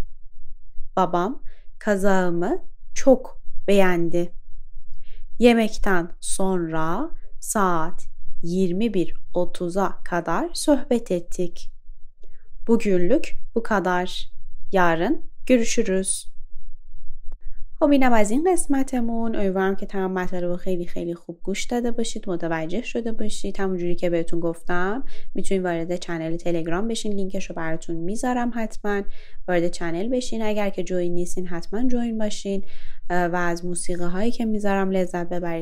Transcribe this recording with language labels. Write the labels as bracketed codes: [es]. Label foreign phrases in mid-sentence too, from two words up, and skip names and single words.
[tr] Babam kazağımı çok beğendi. Yemekten sonra saat 21:30'a kadar sohbet ettik. Bugünlük bu kadar. yarın görüşürüz. [fa] خب اینم از این قسمتمون. امیدوارم که تمام مطالب رو خیلی خوب گوش داده باشید، متوجه شده باشید. همونجوری که بهتون گفتم میتونید وارد چنل تلگرام بشین، لینکش رو براتون میذارم. حتما وارد چنل بشین. اگر که جوین نیستین حتما جوین باشین و از موسیقی هایی که میذارم لذت ببرید.